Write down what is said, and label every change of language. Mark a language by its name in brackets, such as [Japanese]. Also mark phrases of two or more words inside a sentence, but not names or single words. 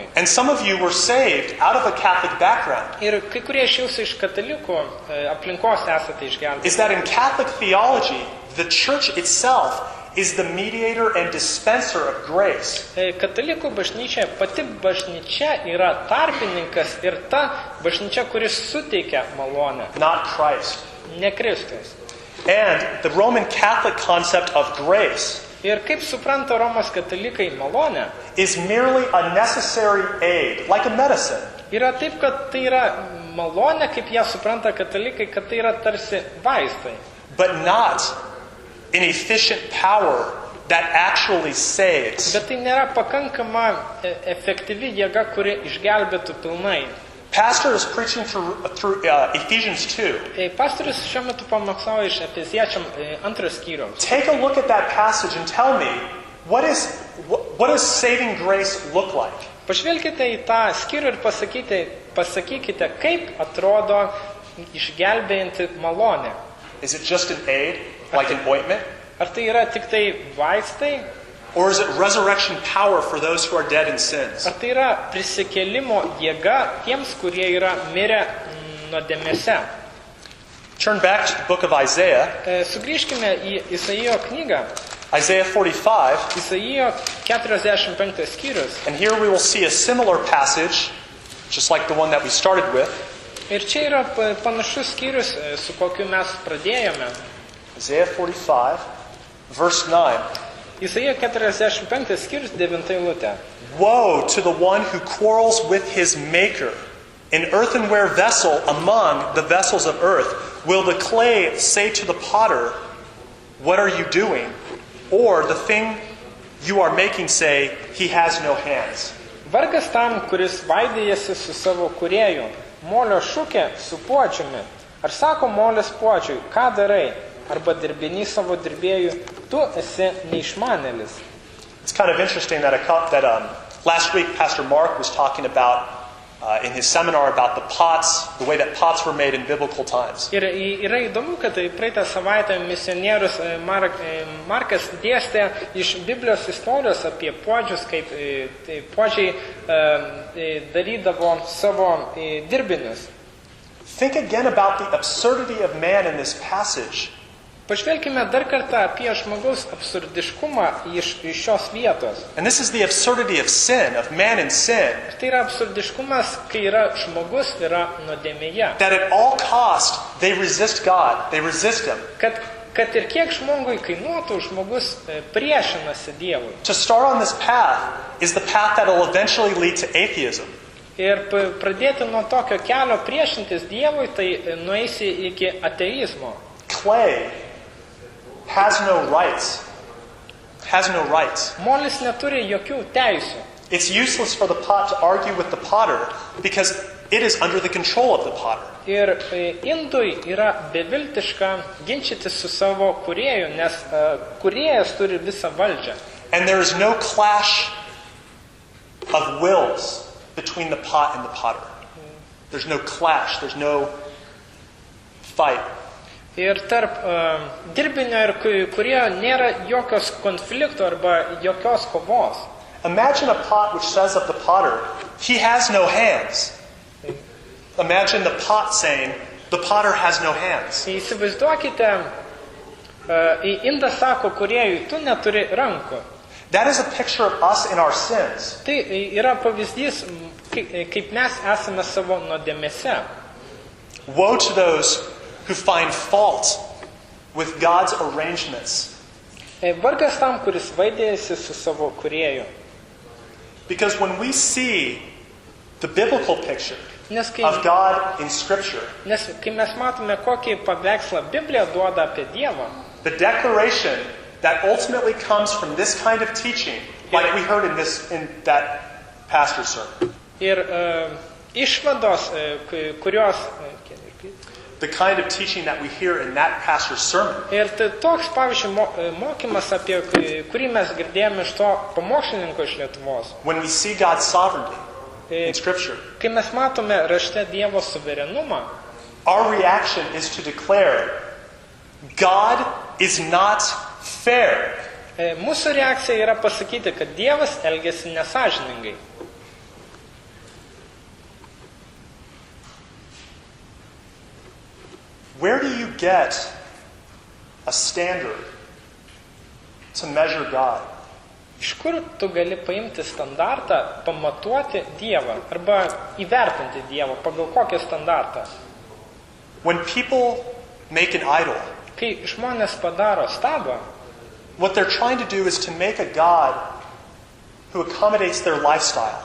[English] And some of you were saved out of a Catholic background. [Lithuanian] Ir kai kurie iš jūsų iš katalikų aplinkos esate išgelbėti. [English] Is that in Catholic theology, the church itself is the mediator and dispenser of grace. [Lithuanian] Katalikų bažnyčia, pati bažnyčia yra tarpininkas ir ta bažnyčia, kuris suteikia malonę. [English] Not Christ. [Lithuanian] Ne Kristus. [English] And the Roman Catholic concept of grace [Lithuanian] Ir kaip supranta Romos katalikai malonę, [English] is merely a necessary aid, like a medicine. [Lithuanian] yra taip, kad tai yra malonė, kaip ją supranta katalikai, kad tai yra tarsi vaistai. [English] But not an efficient power that actually saves. [Lithuanian] Bet tai nėra pakankama efektyvi jėga, kuri išgelbėtų pilnai. [English] Pastor is preaching through Ephesians 2. [Lithuanian] Pastorius šiuo metu pamokslauja iš Efeziečiam 2 skyriaus. [English] Take a look at that passage and tell me, what does saving grace look like? [Lithuanian] Pažvelkite į tą skyrių ir pasakykite, kaip atrodo išgelbėjanti malonė. [English] Is it just an aid, like an ointment? [Lithuanian] Ar tai yra tik tai vaistai? [English] Or is it resurrection power for those who are dead in sins? [Lithuanian] Ar tai yra prisikėlimo jėga tiems, kurie yra mirę nuodėmėse? [English] Turn back to the book of Isaiah. [Lithuanian] Sugrįžkime į Isaijo knygą. [English] Isaiah 45. [Lithuanian] Isaijo 45 skyrius. [English] And here we will see a similar passage, just like the one that we started with. [Lithuanian] Ir čia yra panašus skyrius, su kokiu mes pradėjome. [English] Isaiah 45, verse 9. [Lithuanian] Isaijo 45 skyrius 9 eilutė. [English] Woe to the one who quarrels with his maker. An earthenware vessel among the vessels of earth. Will the clay say to the potter, what are you doing? Or the thing you are making say, he has no hands. [Lithuanian] Vargas tam, kuris vaidėjasi su savo kūrėju, molio šukė su puodžiumi. Ar sako molis puodžiui, ką darai? Arba dirbinys savo dirbėjų, tu esi neišmanėlis. [English] It's kind of interesting that last week Pastor Mark was talking about in his seminar about the pots, the way that pots were made in biblical times. [Lithuanian] Ir yra įdomu, kad praeitą savaitę misionierius Markas dėstė iš Biblijos istorijos apie puodžius, kaip puodžiai darydavo savo dirbinius. [English] Think again about the absurdity of man in this passage. [Lithuanian] Pažvelkime dar kartą apie žmogaus absurdiškumą iš šios vietos. [English] And this is the absurdity of sin, of man in sin. [Lithuanian] Tai yra absurdiškumas, kai yra žmogus yra nuodėmėje. [English] That at all cost they resist God, they resist Him. [Lithuanian] Kad ir kiek žmogui kainuotų, žmogus priešinasi Dievui. [English] To start on this path is the path that will eventually lead to atheism. [Lithuanian] Ir pradėti nuo tokio kelio priešintis Dievui, tai nueisi iki ateizmo. [English] Clay has no rights. Has no rights. [Lithuanian] Molis neturi jokių teisių. [English] It's useless for the pot to argue with the potter because it is under the control of the potter. [Lithuanian] Ir indui yra beviltiška ginčytis su savo kūrėju, nes kūrėjas turi visą valdžią. [English] And there is no clash of wills between the pot and the potter. There's no clash, there's no fight. [Lithuanian] Ir tarp dirbinio ir kūrėjo nėra jokios konflikto arba jokios kovos. [English] Imagine a pot which says of the potter, he has no hands. Imagine the pot saying, the potter has no hands. [Lithuanian] Įsivaizduokite, indas sako kūrėjui, tu neturi rankų. [English] That is a picture of us in our sins. [Lithuanian] Tai yra pavyzdys, kaip mes esame savo nuodėmėse. [English] Woe to those who find fault with God's arrangements. [Lithuanian] Vargas tam, kuris vaidėjasi su savo kūrėju. [English] Because when we see the biblical picture [Lithuanian] Nes [English] of God in Scripture, [Lithuanian] kai mes matome, kokį paveikslą Biblija duoda apie Dievą, [English] the declaration that ultimately comes from this kind of teaching, like we heard in that pastor's sermon. [Lithuanian] Ir išvados, kurios... [English] The kind of teaching that we hear in that pastor's sermon. [Lithuanian] Ir tai toks, pavyzdžiui, mokymas, apie kurį mes girdėjome iš to pamokslininko iš Lietuvos. [English] When we see God's sovereignty in Scripture, [Lithuanian] kai mes matome rašte Dievo suverenumą, [English] our reaction is to declare, God is not fair. [Lithuanian] Mūsų reakcija yra pasakyti, kad Dievas elgiasi nesąžiningai. [English] Where do you get a standard to measure God? [Lithuanian] Iš kur tu gali paimti standartą, pamatuoti Dievą arba įvertinti Dievą, pagal kokią standartą? [English] When people make an idol, [Lithuanian] Kai žmonės padaro stabą, [English] what they're trying to do is to make a God who accommodates their lifestyle.